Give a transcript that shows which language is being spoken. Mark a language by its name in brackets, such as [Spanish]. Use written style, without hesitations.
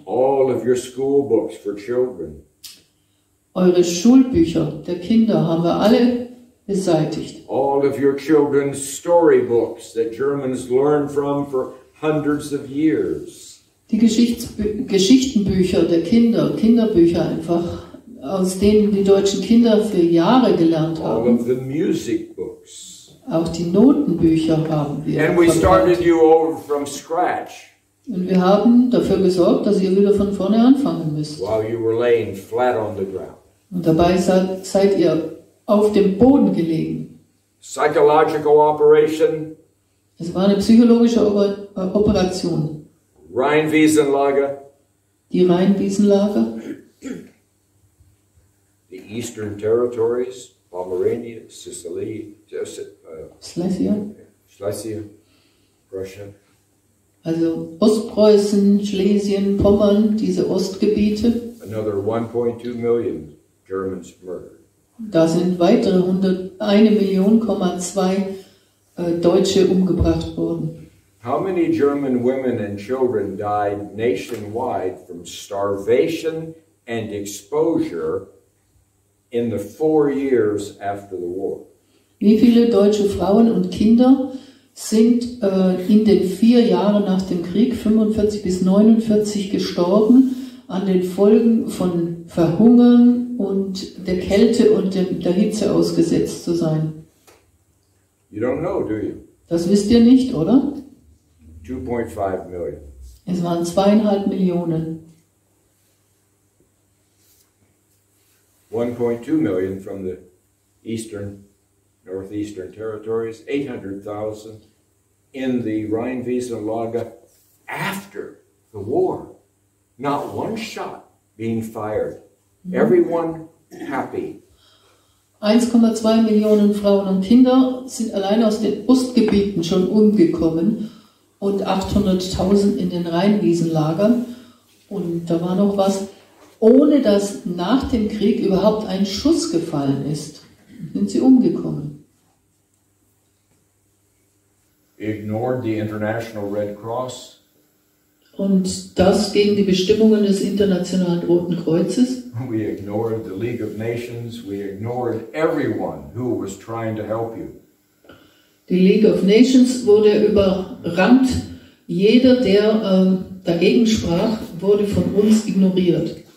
[English] All of your school books for children. [German] Eure Schulbücher der Kinder haben wir alle beseitigt. [English] All of your children's storybooks that Germans learned from for hundreds of years. [German] Die Geschichtenbücher der Kinder, Kinderbücher einfach, aus denen die deutschen Kinder für Jahre gelernt [English] All [German] haben. [English] of the music books. [German] Auch die Notenbücher haben wir [English] And we started [German] verbrannt. [English] you over from scratch [German] Und wir haben dafür gesorgt, dass ihr wieder von vorne anfangen müsst. [English] while you were laying flat on the ground. [German] Und dabei seid ihr auf dem Boden gelegen. [English] Psychological operation, [German] Es war eine psychologische Operation. [English] Rheinwiesenlager, [German] Die Rheinwiesenlager, [English] the Eastern Territories, Pomerania, Sicily, [German] Schlesien, [English] Schlesien, Prussia. [German] also Ostpreußen, Schlesien, Pommern, diese Ostgebiete. [English] Another 1.2 million Germans murdered. [German] Da sind weitere 101 Million, 2 Deutsche umgebracht worden. [English] How many German women and children died nationwide from starvation and exposure in the 4 years after the war? [German] Wie viele deutsche Frauen und Kinder sind in den 4 Jahren nach dem Krieg, 45 bis 49, gestorben an den Folgen von Verhungern und der Kälte und der Hitze ausgesetzt zu sein? [English] You don't know, do you? [German] Das wisst ihr nicht, oder? [English] 2.5 million. [German] Es waren 2,5 Millionen. [English] 1.2 million from the northeastern territories, 800,000 in the Rheinwiesenlager after the war. Not one shot being fired. Everyone happy. [German] 1,2 Millionen Frauen und Kinder sind allein aus den Ostgebieten schon umgekommen und 800.000 in den Rheinwiesenlagern. Und da war noch was, ohne dass nach dem Krieg überhaupt ein Schuss gefallen ist, sind sie umgekommen. [English] Ignored the International Red Cross. [German] Und das gegen die Bestimmungen des Internationalen Roten Kreuzes. [English] We ignored the League of Nations. We ignored everyone who was trying to help you. [German] Die League of Nations wurde überrannt. Jeder, der dagegen sprach, wurde von uns ignoriert.